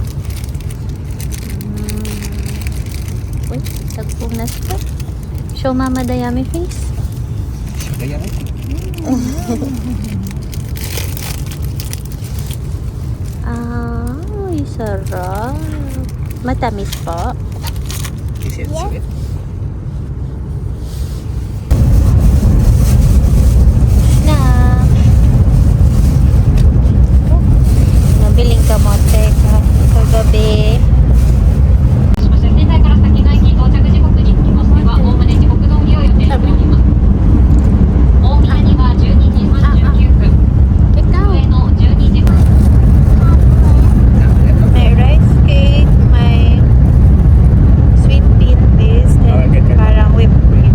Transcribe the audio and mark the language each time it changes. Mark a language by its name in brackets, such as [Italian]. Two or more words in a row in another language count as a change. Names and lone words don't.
[Filipino] Uy, tagpunas pa. [English] Show mama the yummy face. [Filipino] Kaya Ay, sarap. Matamis po. [English] is it sweet? [Filipino] Na. Nabiling kamote ka kagabi. [Japanese] 仙台から先の駅到着時刻につきましては、おおむね時刻通りを予定しております。大宮には12時39分、 [Filipino] Ikaw. [Japanese] 上野12時分。 [English] May rice cake, may sweet bean paste, and parang whipped cream.